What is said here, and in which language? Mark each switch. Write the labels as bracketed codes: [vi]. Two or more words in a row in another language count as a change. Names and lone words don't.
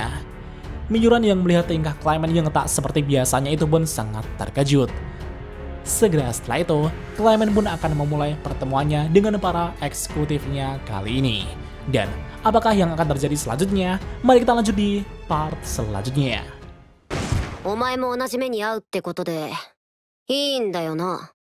[id] Miyuran yang melihat tingkah Clement yang tak seperti biasanya itu pun sangat terkejut. Segera setelah itu, Clement pun akan memulai pertemuannya dengan para eksekutifnya kali ini. Dan apakah yang akan terjadi selanjutnya? Mari kita lanjut di part selanjutnya. [ja] お前も同じ目に遭うってことでいいんだよな。